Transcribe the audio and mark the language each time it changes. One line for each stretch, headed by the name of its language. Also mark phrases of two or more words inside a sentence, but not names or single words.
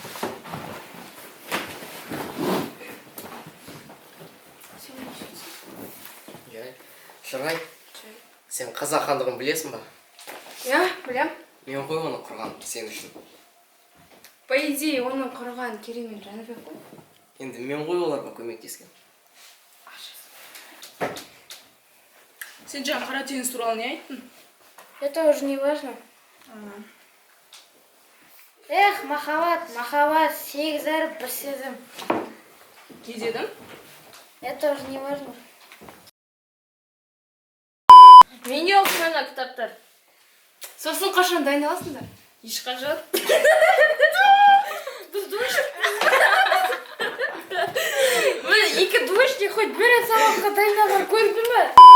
Kazakh: Шырай, сен қазақ хандығын білесің ба? Иә, білем. Мен ғой оны құрған сен үшін.
Russian: По идее,
Kazakh: оны құрған Кереймен Жәнібек қой. Енді мен ғой оларға көмектескен. Сен жаңа қара теңіз туралы не айттың?
Russian: Это уже не важно. Эх,
Kazakh: махаббат, сегіз әріп бір сезім. Не дедің?
Russian: Это уже не важно.
Kazakh: Мен де оқымаймын кітаптар. Сосын қашан дайындаласыңдар? Ешқашан. Біз Екі
Russian: двоечник хоть
Kazakh: бір рет сабаққа дайындалған көрдің бе?